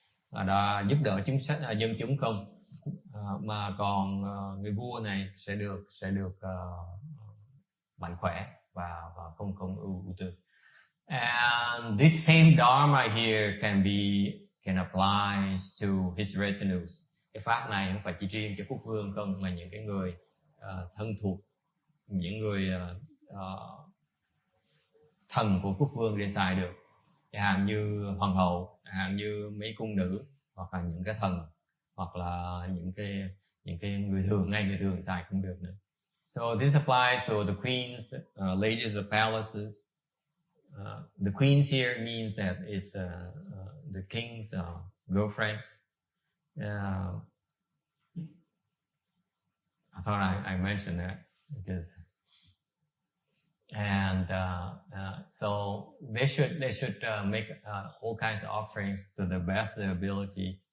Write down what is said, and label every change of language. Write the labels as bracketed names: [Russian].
[Vietnamese] Và đã giúp đỡ dân chúng không, mà còn người vua này sẽ được mạnh khỏe và không ưu tư. [English] And this same dharma here can apply to his retinues. [Vietnamese] Cái pháp này không phải chỉ riêng cho quốc vương không, mà những cái người thân thuộc, những người thần của quốc vương để xài được, chẳng hạn như hoàng hậu, chẳng hạn như mấy cung nữ, hoặc là những cái thần, hoặc là những cái người thường xài cũng được nữa. [English] So this applies to the queens, ladies of palaces. The queens here means that it's the king's girlfriends. I thought I mentioned that because, and so they should make all kinds of offerings to the best of their abilities.